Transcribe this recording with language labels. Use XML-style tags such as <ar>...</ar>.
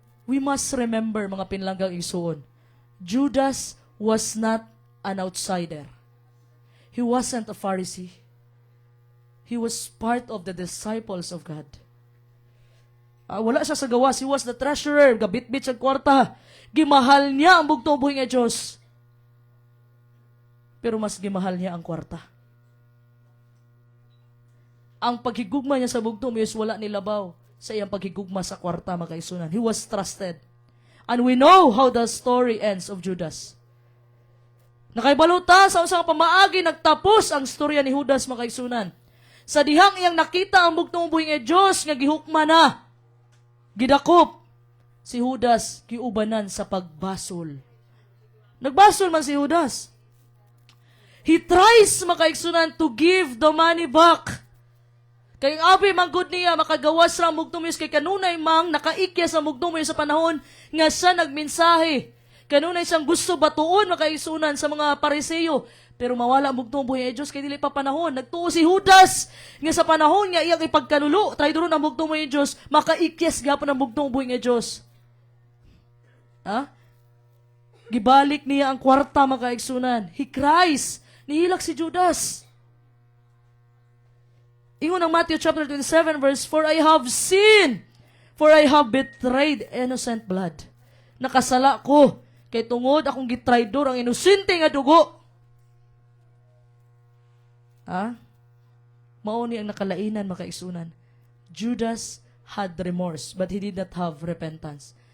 <en>We must remember,</en> <ceb>mga pinlanggang igsuon,</ceb> <en>Judas was not an outsider. He wasn't a Pharisee. He was part of the disciples of God.</en> <ceb>Wala siya sa gawas.</ceb> <en>He was the treasurer.</en> <ceb>Gabit-bit sa kwarta. Gimahal niya ang bugtong uboy nga Diyos. Pero mas gimahal niya ang kwarta. Ang paghigugma niya sa bugtong is wala nilabaw sa iyang paghigugma sa kwarta, makaisunan.</ceb> <en>He was trusted. And we know how the story ends of Judas.</en> <ceb>Nakaibaluta sa usang pamaagi, nagtapos ang storya ni Judas, makaisunan. Sa dihang iyang nakita ang bugtong uboy nga Diyos nga gihukma na, gidakop, si Judas giubanan sa pagbasol. Nagbasol man si Judas.</ceb> <en>He tries, makaigsunan, to give the money back.</en> <ceb>Kay abi manggod niya makagawas ra mugtumis kay kanunay mang nakaikya sa mugtumis sa panahon nga siya nagmensahe. Kanunay siyang gusto batuon makaisunan sa mga Pariseo, pero mawala ang bugtong buhay Diyos kay dili pa panahon. Nagtuo si Judas nga sa panahon nga iyang ipagkanulo, traidoron ang bugtong buhay Diyos, makaikyas gapon ang bugtong buhay nga Diyos. Ha? Gibalik niya ang kwarta makaigsunan.</ceb> <en>He cries.</en> <ceb>Nihilak si Judas. Ingon ang</ceb> <en>Matthew chapter 27 verse 4, I have sinned, for I have betrayed innocent blood.</en> <ceb>Nakasala ko, kay tungod akong gitraidor ang inosente nga dugo. Ha? Mao ni ang nakalainan makaisunan.</ceb> <en>Judas had remorse, but he did not have repentance.</en>